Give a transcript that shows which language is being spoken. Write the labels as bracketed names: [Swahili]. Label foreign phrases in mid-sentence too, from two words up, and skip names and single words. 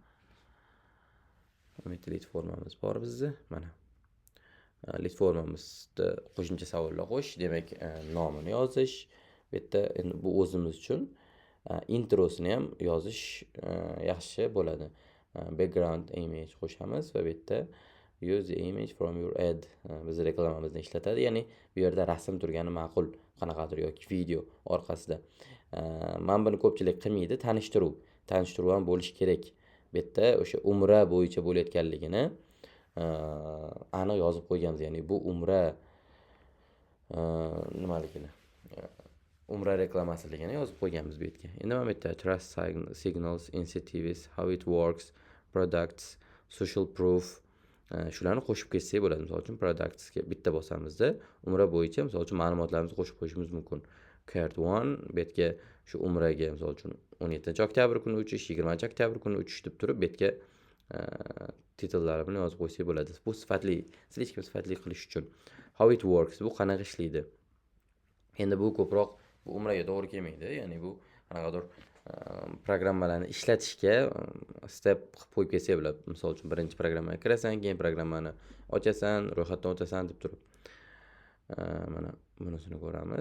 [Uzbek] Lid formamiz bor bizda. Mana. Lid formamizda qo'shimcha savollar qo'yish, demak, nomini yozish. Bu yerda endi bu o'zimiz uchun introsini ham yozish yaxshi bo'ladi. [English] Background image [Uzbek] qo'shamiz va bu yerda [English] use the image from your ad [Uzbek] biz reklamamizni ishlatadi. Ya'ni bu yerda rasm turgani ma'qul, qanaqadir yoki video orqasida. Men buni ko'pchilik qilmaydi, tanishtiruv ham bo'lishi kerak. Bu yerda o'sha umra bo'yicha bo'layotganligini aniq yozib qo'yganmiz. Ya'ni bu umra nimaligini, umra reklamasiligini yozib qo'yganmiz bu yerga. Endi mana bu yerda [English] trust signals, incentives, how it works, products, social proof [Uzbek] shularni qo'shib ketsak bo'ladi. Misol uchun productsga bitta bosamizda umra bo'yicha misol uchun ma'lumotlarimizni qo'shib qo'yishimiz mumkin. Card 1 bu yerga shu umraga misol uchun 17-oktyabr kuni uchish, 20-oktyabr kuni uchish deb turib bu yerga titllari bilan yozib qo'ysak bo'ladi. Bu sifatli, слишком sifatli qilish uchun. [English] How it works, [Uzbek] bu qanaqa ishlaydi? Endi bu ko'proq bu umraga to'g'ri kelmaydi. Ya'ni bu qanaqadir programmalarni ishlatishga step qilib qo'yib kelsak bo'ladi. Misol uchun birinchi programmaga kirasan, keyin programmani ochasan, ro'yxatdan o'tasan deb turib. Mana bunisini ko'ramiz.